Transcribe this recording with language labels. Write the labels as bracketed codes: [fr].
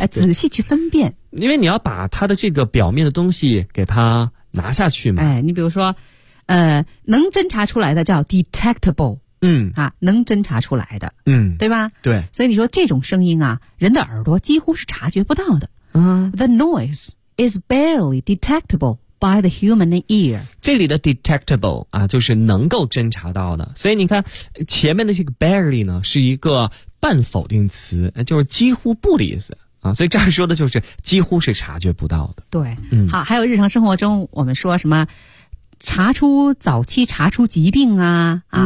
[zh] 仔细去分辨，因为你要把它的这个表面的东西给它拿下去嘛。哎，你比如说能侦查出来的叫 detectable。嗯，啊，能侦查出来的，嗯，对吧？对，所以你说这种声音啊，人的耳朵几乎是察觉不到的。嗯， [en] the noise is barely detectable by the human ear。 [zh] 这里的 detectable 啊，就是能够侦查到的。所以你看前面的这个 barely 呢，是一个半否定词，就是几乎不的意思啊。所以这儿说的就是几乎是察觉不到的。对、嗯、好，还有日常生活中我们说什么查出早期查出疾病啊啊、